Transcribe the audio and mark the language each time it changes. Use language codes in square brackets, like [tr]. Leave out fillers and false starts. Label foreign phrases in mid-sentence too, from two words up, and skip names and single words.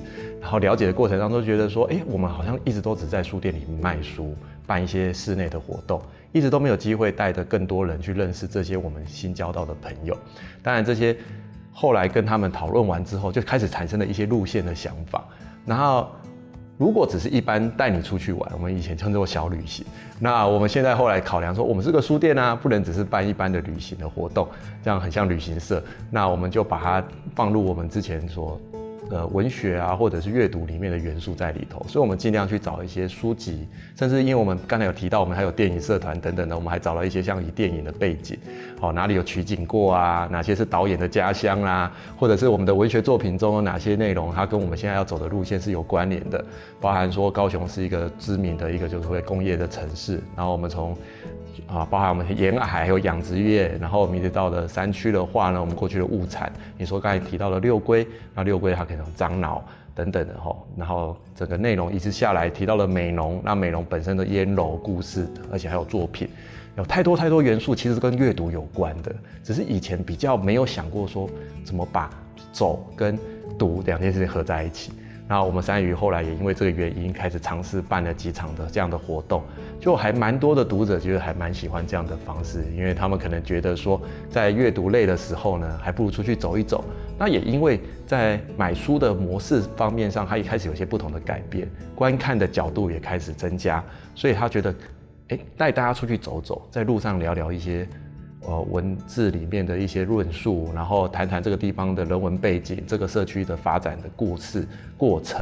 [zh] 然後了解的過程當中，覺得說，我們好像一直都只在書店裡賣書，辦一些室內的活動，一直都沒有機會帶着更多人去認識這些我們新交到的朋友。當然，這些後來跟他們討論完之後，就開始產生了一些路線的想法。然後，如果只是一般帶你出去玩，我們以前稱作小旅行。那我們現在後來考量說，我們是個書店啊，不能只是辦一般的旅行的活動，這樣很像旅行社。那我們就把它放入我們之前所文學啊，或者是閱讀裡面的元素在裡頭。所以我們盡量去找一些書籍，甚至因為我們剛才有提到，我們還有電影社團等等的，我們還找了一些像以電影的背景，哪裡有取景過啊，哪些是導演的家鄉啊，或者是我們的文學作品中有哪些內容，它跟我們現在要走的路線是有關聯的，包含說高雄是一個知名的一個就是會工業的城市，然後我們從包含我們沿海還有養殖業，然後一直到了山區的話呢，我們過去的物產，你說剛才提到的六龜，那六龜它可能有樟腦等等的然後整個內容一直下來提到了美濃，那美濃本身的煙樓故事，而且還有作品，有太多元素，其實跟閱讀有關的，只是以前比較沒有想過說怎麼把走跟讀兩件事情合在一起。那我們三魚後來也因為這個原因開始嘗試辦了幾場的這樣的活動，就還蠻多的讀者覺得還蠻喜歡這樣的方式，因為他們可能覺得說在閱讀累的時候呢，還不如出去走一走。那也因為在買書的模式方面上，它也開始有些不同的改變，觀看的角度也開始增加，所以他覺得帶大家出去走走，在路上聊聊一些文字里面的一些论述，然后谈谈这个地方的人文背景，这个社区的发展的故事过程。